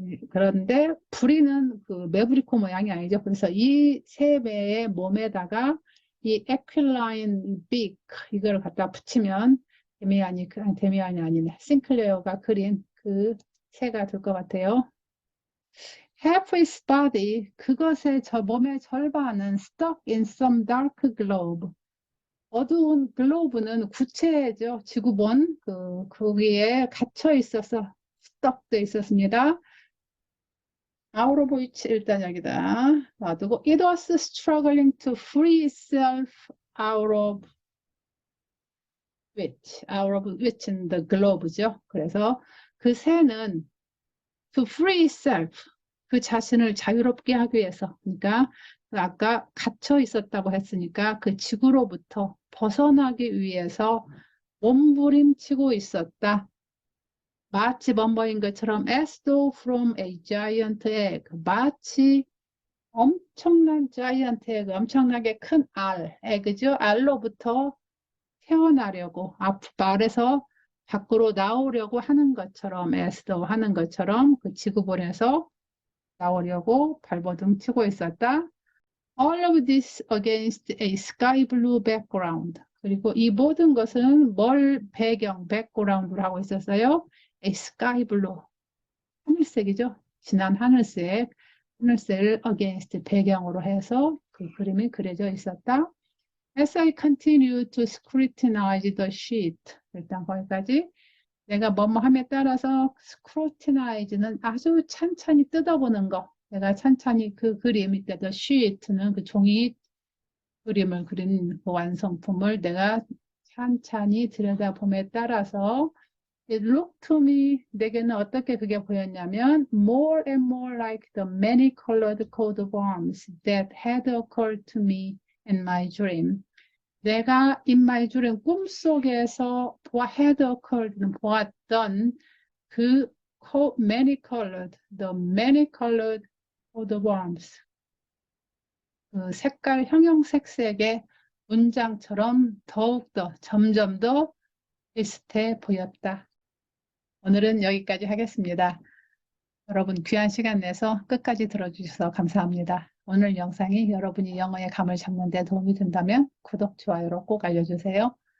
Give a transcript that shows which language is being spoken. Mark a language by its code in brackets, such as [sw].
[ko] 그런데 부리는 그 매부리코 모양이 아니죠. 그래서 이 새매의 몸에다가 이 에퀴라인 빅 이걸 갖다 붙이면 데미안이 아니네. 싱클레어가 그린 그 새가 될 것 같아요. [en] Half his body, [ko] 그것의 몸의 절반은 [en] stuck in some dark globe. [ko] 어두운 글로브는 구체죠. 지구본 거기에 갇혀 있어서 stuck 돼 있었습니다. [en] out of which [ko] 일단 여기다 놔두고 [en] it was struggling to free itself out of which는 the globe죠. [ko] 그래서 그 새는 to free itself 그 자신을 자유롭게 하기 위해서 그러니까 아까 갇혀 있었다고 했으니까 그 지구로부터 벗어나기 위해서 몸부림치고 있었다. 마치 범버인 것처럼 [en] as though from a giant egg [ko] 마치 엄청난 giant egg 엄청나게 큰 egg죠. 알로부터 태어나려고 말에서 밖으로 나오려고 하는 것처럼 as though 하는 것처럼 그 지구본에서 나오려고 발버둥 치고 있었다. [en] All of this against a sky blue background. [ko] 그리고 이 모든 것은 background로 하고 있었어요. [en] A sky blue. [ko] 하늘색이죠. 진한 하늘색을 against 배경으로 해서 그 그림이 그려져 있었다. [en] As I continue to scrutinize the sheet. [ko] 일단 거기까지 내가 뭐뭐함에 따라서 scrutinize는 아주 찬찬히 뜯어보는 거. 내가 찬찬히 그 그림, the sheet는 그 종이 그림을 그린 그 완성품을 내가 찬찬히 들여다봄에 따라서 [en] It looked to me, [ko] 내게는 어떻게 그게 보였냐면 [en] more and more like the many-colored coat of arms that had occurred to me in my dream. [ko] 내가 [en] in my dream [ko] 꿈속에서 had occurred, 보았던 그 many-colored, [en] the many-colored coat of arms. [ko] 그 색깔 형형색색의 문장처럼 더욱더 점점 더 비슷해 보였다. 오늘은 여기까지 하겠습니다. 여러분 귀한 시간 내서 끝까지 들어주셔서 감사합니다. 오늘 영상이 여러분이 영어의 감을 잡는 데 도움이 된다면 구독, 좋아요로 꼭 알려주세요.